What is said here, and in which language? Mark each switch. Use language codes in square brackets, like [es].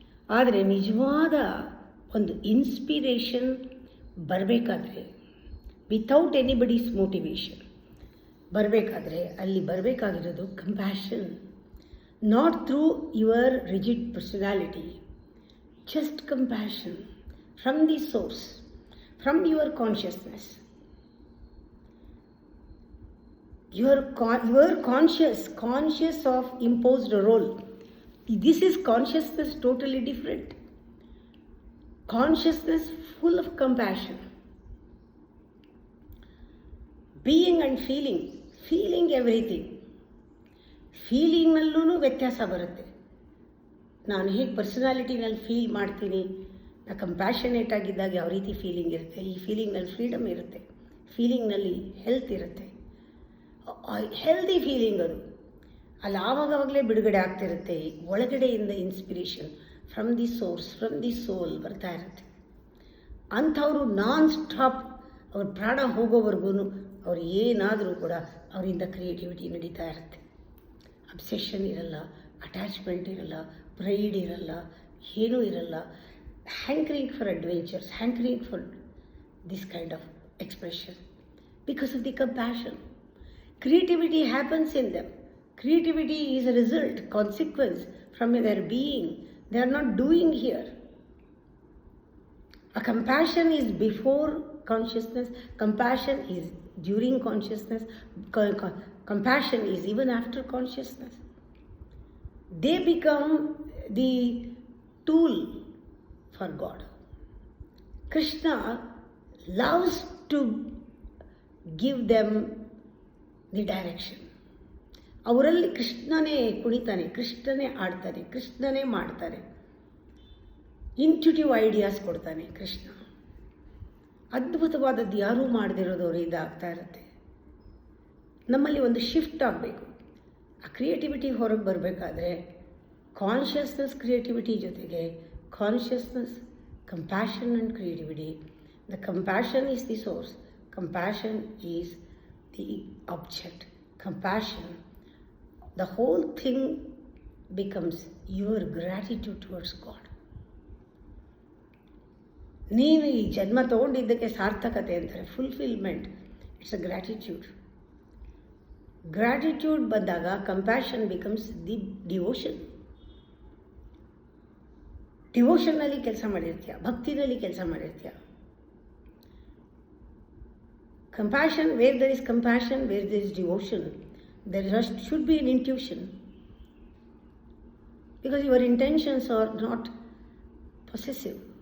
[kn] ಆದರೆ ನಿಜವಾದ ಒಂದು ಇನ್ಸ್ಪಿರೇಷನ್ ಬರಬೇಕಾದ್ರೆ, [en] without anybody's motivation [kn] ಬರಬೇಕಾದ್ರೆ, ಅಲ್ಲಿ ಬರಬೇಕಾಗಿರೋದು compassion. [en] Not through your rigid personality, just compassion from the source, from your consciousness. You are conscious of imposed role. This is consciousness totally different. Consciousness full of compassion. Being and feeling everything. [kn] ಫೀಲಿಂಗ್ನಲ್ಲೂ ವ್ಯತ್ಯಾಸ ಬರುತ್ತೆ. ನಾನು ಹೇಗೆ ಪರ್ಸನಾಲಿಟಿನಲ್ಲಿ feel ಮಾಡ್ತೀನಿ, ನಾ compassionate ಆಗಿದ್ದಾಗ ಯಾವ ರೀತಿ feeling ಇರುತ್ತೆ, ಈ ಫೀಲಿಂಗ್ನಲ್ಲಿ ಫ್ರೀಡಮ್ ಇರುತ್ತೆ, ಫೀಲಿಂಗ್ನಲ್ಲಿ ಹೆಲ್ತ್ ಇರುತ್ತೆ, ಹೆಲ್ದಿ ಫೀಲಿಂಗ್ ಅದು. ಅಲ್ಲಿ ಆವಾಗವಾಗಲೇ ಬಿಡುಗಡೆ ಆಗ್ತಿರುತ್ತೆ, ಒಳಗಡೆಯಿಂದ inspiration [en] from the source, from the soul [kn] ಬರ್ತಾ ಇರುತ್ತೆ. ಅಂಥವರು ನಾನ್ ಸ್ಟಾಪ್ ಅವ್ರ ಪ್ರಾಣ ಹೋಗೋವರೆಗೂ ಅವ್ರು ಏನಾದರೂ ಕೂಡ ಅವರಿಂದ ಕ್ರಿಯೇಟಿವಿಟಿ ನಡೀತಾ ಇರುತ್ತೆ. ಅಬ್ಸೆಷನ್ ಇರಲ್ಲ, ಅಟ್ಯಾಚ್ಮೆಂಟ್ ಇರಲ್ಲ, ಪ್ರೈಡ್ ಇರಲ್ಲ, ಏನೂ ಇರಲ್ಲ. [en] Hankering for adventures, hankering for this kind of expression because of the compassion. Creativity happens in them. Creativity is a result, consequence from their being. They are not doing here. A compassion is before consciousness. Compassion is during consciousness. Compassion is even after consciousness. They become the tool for God. Krishna loves to give them the direction. [kn] ಅವರಲ್ಲಿ ಕೃಷ್ಣನೇ ಕುಣಿತಾನೆ, ಕೃಷ್ಣನೇ ಆಡ್ತಾನೆ, ಕೃಷ್ಣನೇ ಮಾಡ್ತಾನೆ. Intuitive ideas ಕೊಡ್ತಾನೆ ಕೃಷ್ಣ. ಅದ್ಭುತವಾದದ್ದು ಯಾರೂ ಮಾಡದಿರೋದು ಅವರಿಂದ ಆಗ್ತಾ ಇರುತ್ತೆ. ನಮ್ಮಲ್ಲಿ ಒಂದು ಶಿಫ್ಟ್ ಆಗಬೇಕು. ಆ ಕ್ರಿಯೇಟಿವಿಟಿ ಹೊರಗೆ ಬರಬೇಕಾದ್ರೆ ಕಾನ್ಷಿಯಸ್ನೆಸ್ ಕ್ರಿಯೇಟಿವಿಟಿ ಜೊತೆಗೆ consciousness, [en] Compassion and creativity. The compassion is the source, compassion is the object. Compassion, the whole thing becomes your gratitude towards God. [kn] ನೀನು ಈ ಜನ್ಮ ತಗೊಂಡಿದ್ದಕ್ಕೆ ಸಾರ್ಥಕತೆ ಅಂತಾರೆ, fulfilment. [en] It's a gratitude. Gratitude ಬಂದಾಗ compassion becomes the devotion. [kn] ಡಿವೋಷನ್ನಲ್ಲಿ ಕೆಲಸ ಮಾಡಿರ್ತೀಯ, ಭಕ್ತಿನಲ್ಲಿ ಕೆಲಸ ಮಾಡಿರ್ತೀಯ. [en] Compassion, where there is compassion, where there is devotion, there should be an intuition. Because your intentions are not possessive.